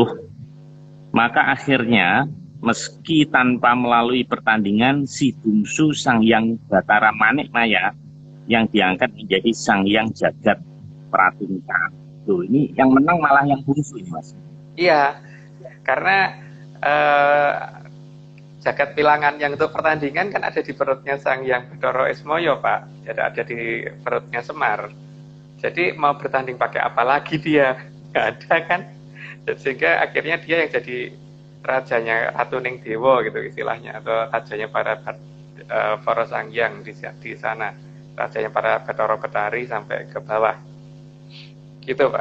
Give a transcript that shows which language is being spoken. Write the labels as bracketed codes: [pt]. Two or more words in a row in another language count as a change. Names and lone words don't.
[id] Maka akhirnya meski tanpa melalui pertandingan, si bungsu Sang Hyang Batara Manikmaya yang diangkat menjadi Sang Hyang Jagat Pratingka. Tuh, ini yang menang malah yang bungsu ini Mas. Iya, karena jagat wilangan yang untuk pertandingan kan ada di perutnya Sang Hyang Bathara Ismaya Pak. Jadi ada di perutnya Semar. Jadi mau bertanding pakai apa lagi dia? Nggak ada kan? Sehingga akhirnya dia yang jadi rajanya Ratuning Dewa gitu istilahnya, atau rajanya para Sanghyang di sana, rajanya para Bathara Betari sampai ke bawah gitu Pak.